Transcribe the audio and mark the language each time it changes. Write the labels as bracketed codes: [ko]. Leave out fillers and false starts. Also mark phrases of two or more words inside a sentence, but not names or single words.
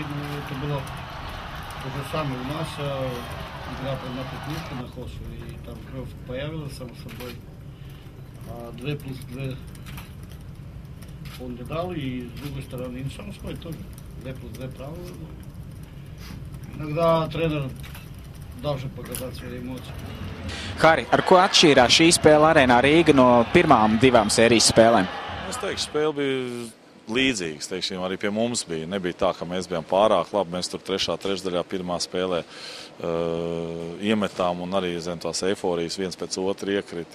[ru] Ну, это было то же самое у нас. Игра на пятнушку на Хосу, и там кровь появилась, само собой. 2+2 он не дал, и с другой стороны, и само собой тоже. 2+2 правило. Иногда тренер должен показать свои эмоции. [lv] Hari, ar ko atšķīrās šī spēle Arēnā Rīga no pirmām divām sērijas spēlēm? Es teikšu, spēle bija līdzīgas, teiksim, arī pie mums bija. Nebija tā, ka mēs bijām pārāk labi. Mēs tur trešdaļā pirmā spēlē iemetām un arī zem tās eiforijas viens pēc otra iekrita.